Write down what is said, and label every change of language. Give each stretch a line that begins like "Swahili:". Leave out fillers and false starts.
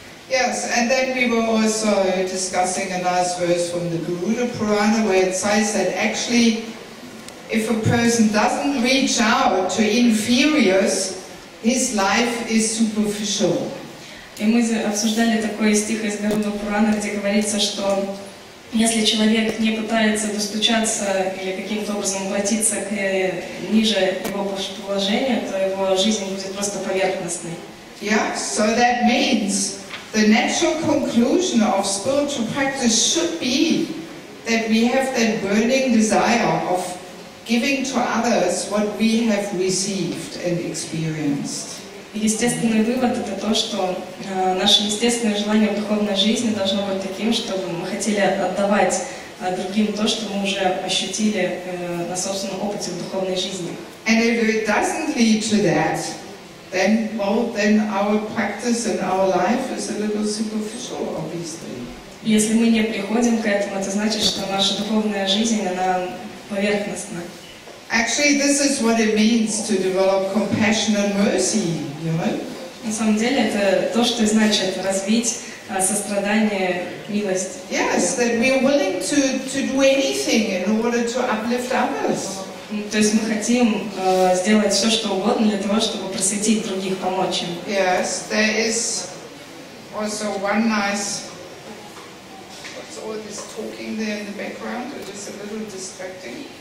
English: Yes, and then we were also discussing a nice verse from the Garuda Purana where it says that actually if a person doesn't reach out to inferiors, his life is superficial.
Russian: И мы обсуждали такой стих из Гаруда Пурана, где говорится, что если человек не пытается достучаться или каким-то образом обратиться к ниже его положению, то его жизнь будет просто поверхностной.
English: Yeah, so that means the natural conclusion of spiritual practice should be that we have that burning desire of giving to others what we have received and experienced.
Russian: Естественный вывод — это то, что наше естественное желание в духовной жизни должно быть таким, чтобы мы хотели отдавать другим то, что мы уже ощутили на собственном опыте в духовной жизни.
English: And if it doesn't lead to that, then our practice and our life is a little superficial, obviously.
Russian: Если мы не приходим к этому, это значит, что наша духовная жизнь, она поверхностна.
English: Actually, this is what it means to develop compassion and mercy, you know?
Russian: На самом деле, это то, что значит развить сострадание, милость.
English: Yes, that we are willing to do anything in order to uplift others.
Russian: То есть мы хотим сделать все, что угодно для того, чтобы просветить других, помочь им.
English: Yes, there is also one nice. What's all this talking there in the background? It is a little distracting.